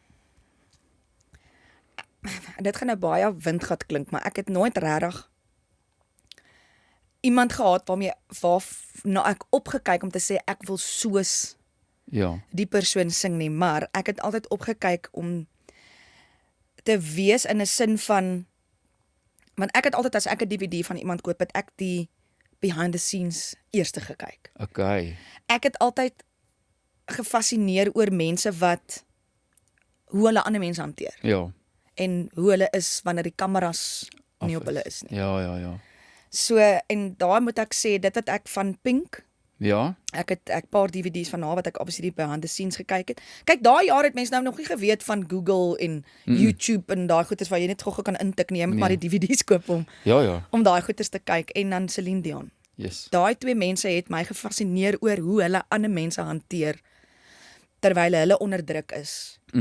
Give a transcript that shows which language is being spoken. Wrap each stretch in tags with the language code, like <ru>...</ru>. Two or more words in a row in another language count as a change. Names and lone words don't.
<af>Dit gaan nou baie windgat klink, maar ek het nooit regtig iemand gehad waarna ek opgekyk om te sê ek wil soos Ja. die persoon sing nie, maar ek het altyd opgekyk om te wees in 'n sin van, want ek het altyd as ek 'n DVD van iemand koop, het ek die</af> <en>behind the scenes</en> <af>eerste gekyk. Okay. Ek het altyd gefassineer oor mense hoe hulle ander mense hanteer Ja. en hoe hulle is wanneer die kameras nie op hulle is nie. Ja. So en daar moet ek sê dit wat ek van Pink, Ja. ek het paar DVD's van haar wat ek obviously by</af> <en>behind the scenes</en> <af>gekyk het. Kyk, daai jaar het mense nou nog nie geweet van Google en YouTube en daai goeters waar jy net gou kan intik nie, jy moet maar die DVD's koop Ja. om daai goeters te kyk en dan Celine Dion. Yes. Daai twee mense het my gefassineer oor hoe hulle ander mense hanteer terwyl hulle onder druk is.</af>